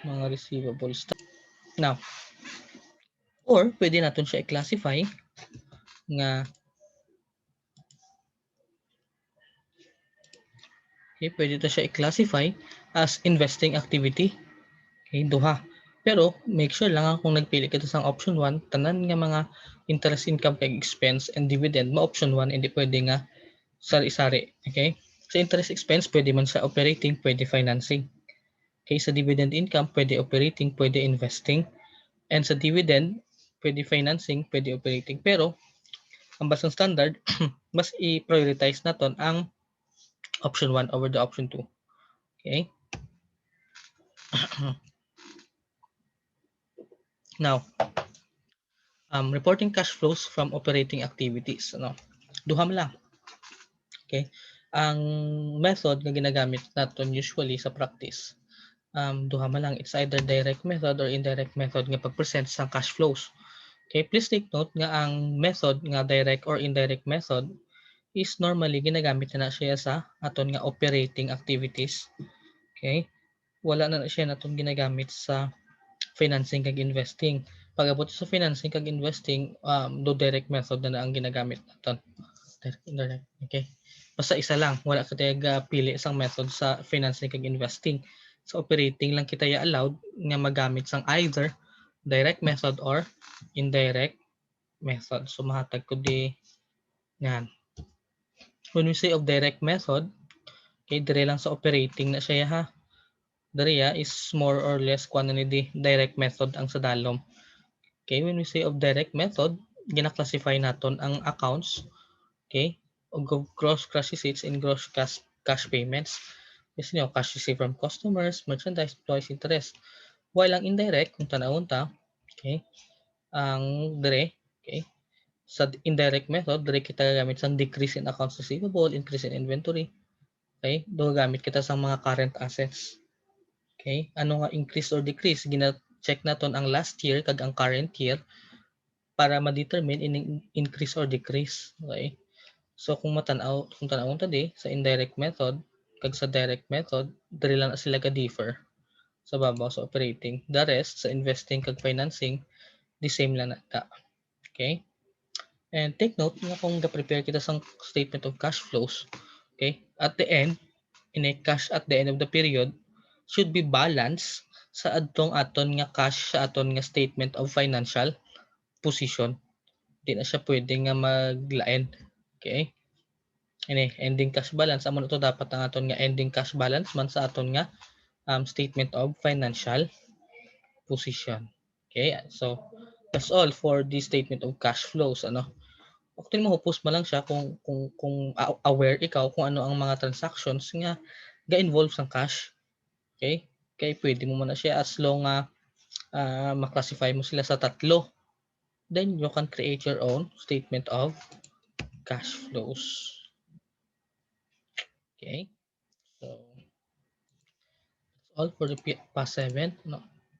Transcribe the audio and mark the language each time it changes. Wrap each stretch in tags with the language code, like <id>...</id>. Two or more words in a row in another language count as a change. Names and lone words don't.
<hil>Mga receivables. Now, or pwede natin siya i-classify nga okay, pwede ito siya i-classify as investing activity. Okay, duha. Pero make sure lang kung nagpili ka sa option 1, tanan nga mga</hil> <en>interest income</en> <hil>kay expense and dividend mo option 1, hindi pwede nga sari-sari. Okay? Sa interest expense, pwede man sa operating, pwede financing. Okay, sa dividend income, pwede operating, pwede investing. And sa dividend, pwede financing, pwede operating. Pero ang basang standard, mas i-prioritize naton ang option 1</hil> <en>over the option 2.</en> <hil>Okay?</hil> <en>Now, reporting cash flows from operating activities.</en> <hil>Duha man lang. Okay? Ang method nga ginagamit naton usually sa practice, duha man lang.</hil> <en>It's either direct method or indirect method</en> <hil>nga pag-present sa</hil> <en>cash flows. Okay? Please take note</en> <hil>nga ang method nga</hil> <en>direct or indirect method is normally</en> <hil>ginagamit na siya sa aton nga operating activities. Okay? Wala na siya naton ginagamit sa financing kag investing. Pag-abot sa financing kag investing, do</hil> <en>direct method</en> <hil>na ang ginagamit naton. Direct. Okay. Basta isa lang, wala ka tayo pili isang method sa financing kag investing. Sa operating lang kita allowed nga magamit sang</hil> <en>either direct method or indirect method.</en> <hil>So mahatag ko di yan.</hil> <en>When we say of direct method,</en> <hil>okay, dire lang sa operating na siya ha. Dire is</hil> <en>more or less</en> <hil>kuan ni di</hil> <en>direct method</en> <hil>ang sa dalom.</hil> <en>Okay, when we say of direct method,</en> <hil>gina-classify naton ang accounts, okay,</hil> <en>of gross cash receipts and gross cash payments. Yes, cash received from customers, merchandise, employees, interest.</en> <hil>While ang indirect, kung tanawon ta, okay, ang dire, okay, sa indirect method, dire kita gamit sa</hil> <en>decrease in accounts receivable, increase in inventory,</en> <hil>okay, do gamit kita sa mga</hil> <en>current assets.</en> <hil>Okay, ano nga</hil> <en>increase or decrease?</en> <hil>Gina-check naton ang</hil> <en>last year</en> <hil>kag ang</hil> <en>current year</en> <hil>para ma-determine in</hil> <en>increase or decrease.</en> <hil>Okay? So kung tanaw ta di sa</hil> <en>indirect method</en> <hil>kag sa</hil> <en>direct method,</en> <hil>diri lang sila ka differ sa babaw sa operating.</hil> <en>The rest</en> <hil>sa investing kag financing, the same lang nata.</hil> <en>Okay? And take note</en> <hil>nga kung ga-prepare kita sa</hil> <en>statement of cash flows, okay? At the end, in a cash at the end of the period should be balanced</en> <hil>sa adtong aton nga cash sa aton nga</hil> <en>statement of financial position.</en> <hil>Di na siya pwede nga maglain. Okay? Ini</hil> <en>ending cash balance</en> <hil>amo to dapat ang aton nga</hil> <en>ending cash balance</en> <hil>man sa aton nga</hil> <en>statement of financial position.</en> <hil>Okay?</hil> <en>So that's all for the statement of cash flows Actually</en> <hil>mahupos mo lang siya kung aware ikaw kung ano ang mga transactions nga ga-involve sa cash. Okay? Kaya pwede mo man na siya as long ma-classify mo sila sa tatlo.</hil> <en>Then you can create your own statement of cash flows. Okay? So, that's all for the past 7.</en>